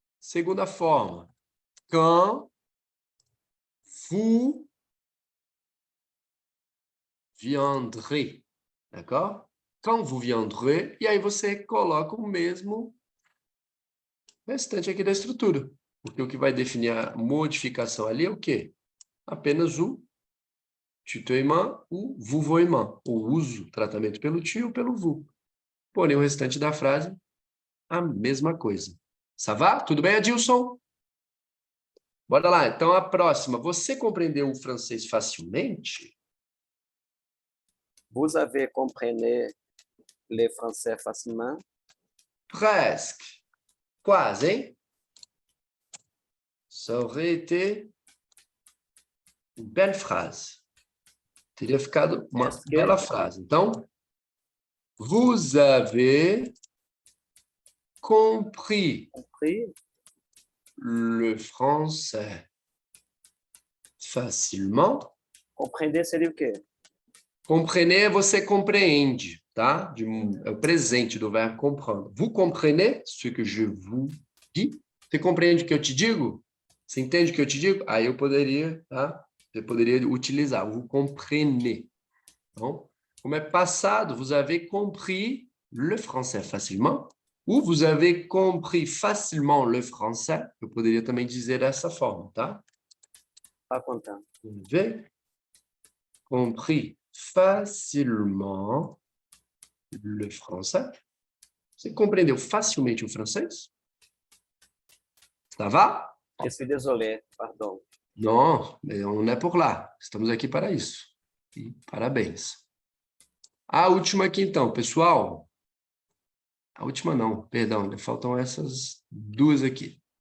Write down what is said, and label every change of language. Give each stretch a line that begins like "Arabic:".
Portuguese: Segunda forma,
French: quand vous viendrez, d'accord? Quand vous viendrez,
Portuguese: e aí você coloca o mesmo restante aqui da estrutura. Porque o que vai definir a modificação ali é o quê? Apenas o tutoiement, o vouvoiement, o uso, tratamento pelo tu ou pelo vous. Porém, o restante da frase, a mesma coisa.
French: Ça va?
Portuguese: Tudo bem, Adilson? Bora lá. Então, a próxima. Você compreendeu o francês facilmente?
French: Vous avez compris le français facilement? Presque.
Portuguese: Quase, hein?
French: Ça aurait été une belle phrase.
Portuguese: Teria ficado uma bela frase. Então,
French: vous avez compris le français facilement.
Portuguese: Compreender seria o quê? Compreender, você compreende, tá? É o presente do verbo comprendre.
French: Vous comprenez ce que je vous dis?
Portuguese: Você compreende o que eu te digo? Você entende o que eu te digo? Aí eu poderia, tá? Você poderia utilizar,
French: vous comprenez.
Portuguese: Então, como é passado,
French: vous avez compris le français facilement. Ou vous avez compris facilement le français.
Portuguese: Eu poderia também dizer dessa forma, tá? Tá contando.
French: Vous avez compris facilement le français.
Portuguese: Você compreendeu facilmente o francês?
French: Ça va? Je suis désolé, pardon.
Portuguese: Não, não é por lá. Estamos aqui para isso. E parabéns. A última aqui, então, pessoal. A última não, perdão, ainda faltam essas duas aqui.